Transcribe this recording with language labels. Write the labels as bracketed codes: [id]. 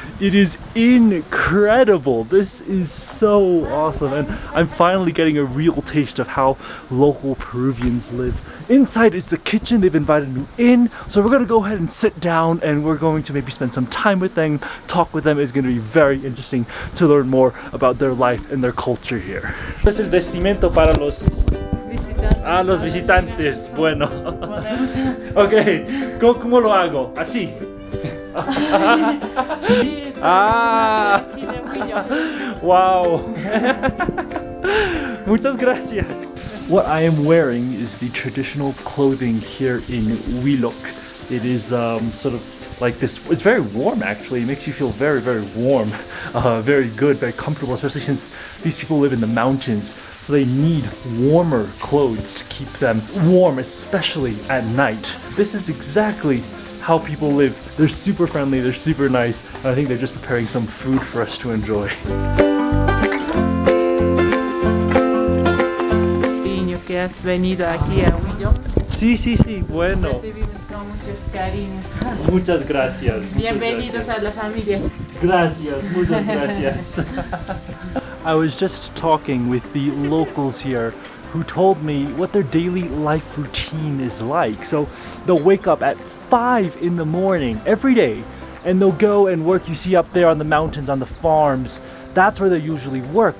[en] It is incredible. This is so awesome, and I'm finally getting a real taste of how local Peruvians live. Inside is the kitchen. They've invited me in, so we're gonna go ahead and sit down, and we're going to maybe spend some time with them, talk with them. It's going to be very interesting to learn more about their life and their culture here. [es] ¿Es el vestimento para los visitantes? Ah, los visitantes. Bueno. Ok, ¿cómo lo hago? Así. Ah. Wow. Muchas gracias. [en] What I am wearing is the traditional clothing here in Huilloc. It is sort of like this. It's very warm actually. It makes you feel very, very warm, very good, very comfortable, especially since these people live in the mountains. So they need warmer clothes to keep them warm, especially at night. This is exactly how people live. They're super friendly, they're super nice. I think they're just preparing some food for us to enjoy. [es] Que has venido aquí a Huilloc. Sí, bueno. Recibimos con muchos cariños. Muchas gracias. Bienvenidos a la familia. Gracias, muchas gracias. [en] I was just talking with the locals here who told me what their daily life routine is like. So they'll wake up at 5 in the morning every day, and they'll go and work. You see up there on the mountains, on the farms. That's where they usually work.